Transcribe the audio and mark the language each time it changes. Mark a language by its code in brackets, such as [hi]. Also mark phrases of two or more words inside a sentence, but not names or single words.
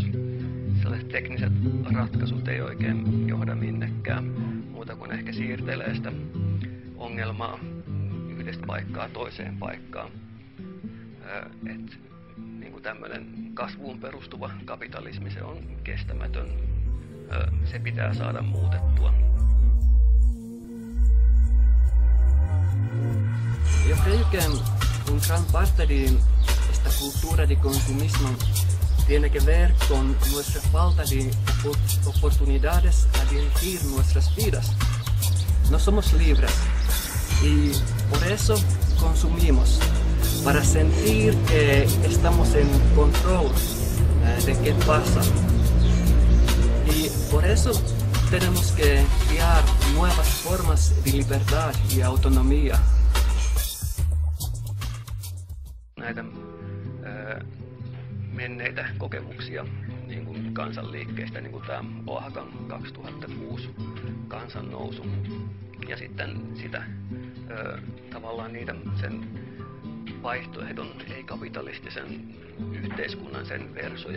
[fi] Sellaiset tekniset ratkaisut ei oikein johda minnekään muuta kuin ehkä siirtelee sitä ongelmaa yhdestä paikkaa toiseen paikkaan. Et niin tämmöinen kasvuun perustuva kapitalismi, se on kestämätön. Se pitää saada muutettua. [es] Yo creo que un gran parte de esta cultura de consumismo tiene que ver con nuestra falta de oportunidades a dirigir nuestras vidas. No somos libres y por eso consumimos, para sentir que estamos en control de qué pasa. Y por eso tenemos que crear nuevas formas de libertad y autonomía. [fi] Näitä menneitä kokemuksia niin kuin kansanliikkeistä, niin kuin tämä Oaxacan 2006 kansannousu. Ja sitten sitä tavallaan niitä sen vaihtoehdon ei-kapitalistisen yhteiskunnan sen versoja